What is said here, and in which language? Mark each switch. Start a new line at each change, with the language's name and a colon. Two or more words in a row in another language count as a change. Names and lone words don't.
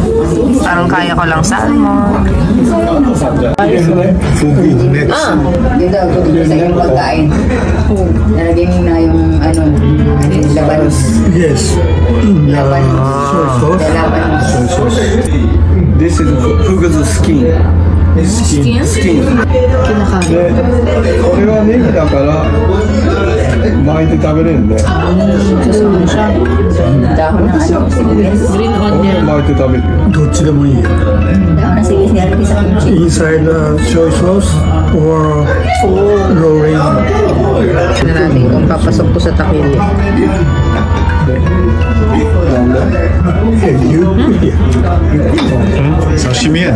Filipino: Parang kaya ko lang salmon.
English: Fugu. Next.
Filipino: Yun daw, sa yung pagkain. Nalagyan na yung laban.
English: Yes.
Filipino: Laban.
English: soy sauce. This is fugu's skin. Skin? Skin.
Filipino: Kinakain.
Japanese: で、これはネギだから巻いて食べれるんで。
Filipino: Kasama siya. Dahon ng ano, sibuyas.
English: Green onion.
Japanese: 巻いて食べるよ。どっちでもいいよ。
Filipino: Dahon ng sibuyas nilalagay sa kimchi.
English: Inside soy sauce or rolling.
Filipino: Na natin kung papasok ko sa takilya. Sashimi yan.